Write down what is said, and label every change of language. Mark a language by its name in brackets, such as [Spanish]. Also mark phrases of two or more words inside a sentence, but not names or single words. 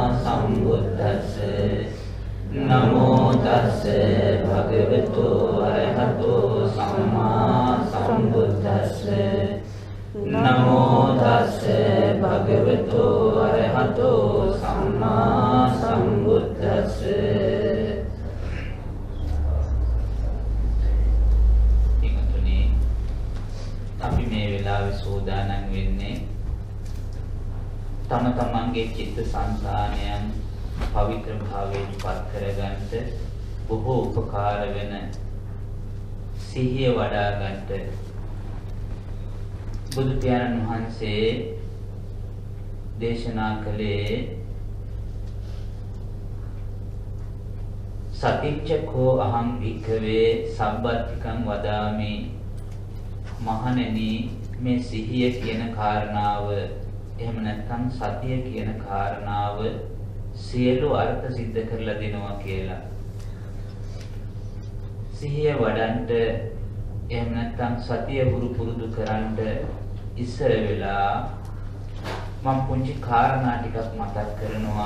[Pali] सम्बुद्धस्से नमो तस्से भगवतो अरहतो सम्मा सम्बुद्धस्से नमो तस्से भगवतो अरहतो सम्मा सम्बुद्धस्से [Sinhala] අපි මේ වෙලාවේ සෝදානම් වෙන්නේ තම තමන්ගේ චිත්ත සංසානයන් පවිත්‍ර භාවයට පත් කරගන්නට බොහෝ උපකාර වෙන සිහිය වඩා ගන්නට බුදු පියාණන් වහන්සේ දේශනා කළේ [Pali] සතිච්ඡකෝ අහං භික්ඛවේ සම්බත්තිකං වදාමි [Sinhala] මහණෙනි මේ සිහිය කියන කාරණාව එහෙම නැත්නම් සතිය කියන කාරණාව සියලු අර්ථ සිද්ධ කරලා දෙනවා කියලා. සිහිය වඩන්ට එහෙම නැත්නම් සතිය පුරුදු කරන්ට ඉස්සර වෙලා මම පුංචි කාරණා ටිකක් මතක් කරනවා.